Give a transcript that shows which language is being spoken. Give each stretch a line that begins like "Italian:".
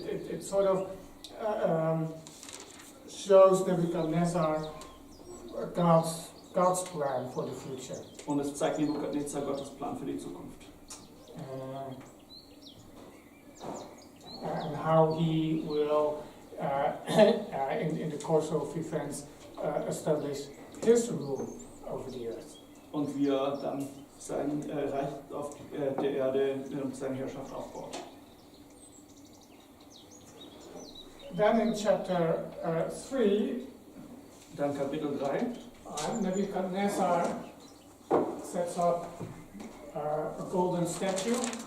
English: It sort of shows Nebuchadnezzar God's plan for the future.
German: Und es zeigt Nebukadnezar Gottes Plan für die Zukunft.
English: And how he will, in the course of events, establish his rule over the earth.
German: Und wie er dann sein Reich auf der Erde und seine Herrschaft aufbaut.
English: Then in chapter 3,
German: dann Kapitel 3,
English: Nebuchadnezzar sets up a golden statue.